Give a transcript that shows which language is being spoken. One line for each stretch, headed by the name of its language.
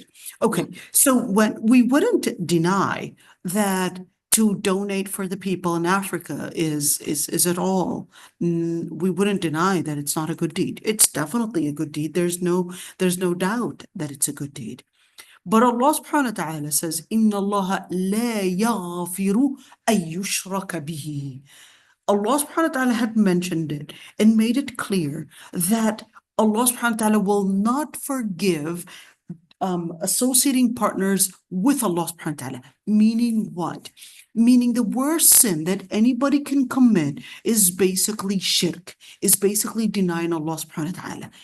English: yeah, Okay, so when we wouldn't deny that to donate for the people in Africa is at all. We wouldn't deny that it's not a good deed. It's definitely a good deed. There's no doubt that it's a good deed.
Arabic: But Allah subhanahu wa ta'ala says, إِنَّ اللَّهَ لَا يَغْفِرُ أَن يُشْرَكَ بِهِ.
English: Allah subhanahu wa ta'ala had mentioned it and made it clear that Allah subhanahu wa ta'ala will not forgive associating partners with Allah subhanahu wa ta'ala. Meaning what? Meaning the worst sin that anybody can commit is basically shirk, is basically denying Allah subhanahu wa ta'ala.